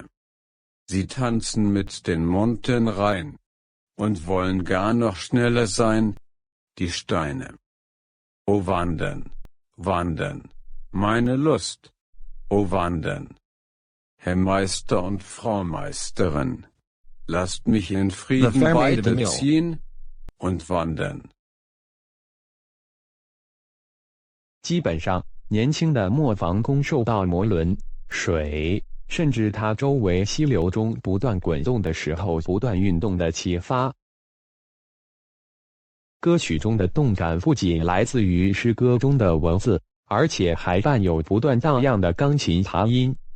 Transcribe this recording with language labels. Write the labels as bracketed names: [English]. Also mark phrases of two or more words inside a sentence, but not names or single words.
[German] Sie tanzen mit den Munten rein und wollen gar noch schneller sein, die Steine. O wandern, wandern, meine Lust, o wandern. Herr Meister und Frau Meisterin, lasst mich in Frieden beide beziehen und wandern. [Chinese] 基本上，年轻的磨坊工受到摩轮、水，甚至它周围溪流中不断滚动的石头不断运动的启发。歌曲中的动感不仅来自于诗歌中的文字，而且还伴有不断荡漾的钢琴爬音。